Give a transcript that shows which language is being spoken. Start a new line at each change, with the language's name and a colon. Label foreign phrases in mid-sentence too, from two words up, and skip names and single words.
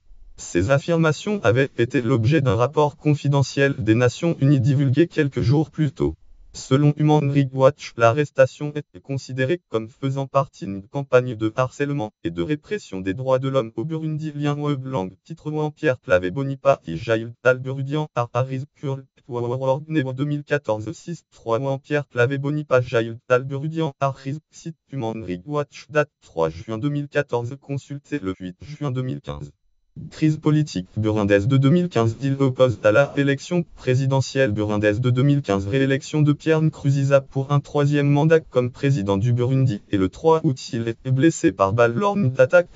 French: Ces affirmations avaient été l'objet d'un rapport confidentiel des Nations Unies divulgué quelques jours plus tôt. Selon Human Rights Watch, l'arrestation est considérée comme faisant partie d'une campagne de harcèlement et de répression des droits de l'homme au Burundi. Lien Blanc. Titre Pierre Claver Bonipa et Jail Tal Burudian Ariz Kurl 2014 6 3 Pierre Claver Bonipa Jail Tal Burudian Ariz. Site Human Rights Watch. Date 3 juin 2014. Consulté le 8 juin 2015. Crise politique burundaise de 2015. Il oppose à la élection présidentielle burundaise de 2015 réélection de Pierre Nkurunziza pour un 3e mandat comme président du Burundi, et le 3 août il est blessé par balle lors d'une attaque.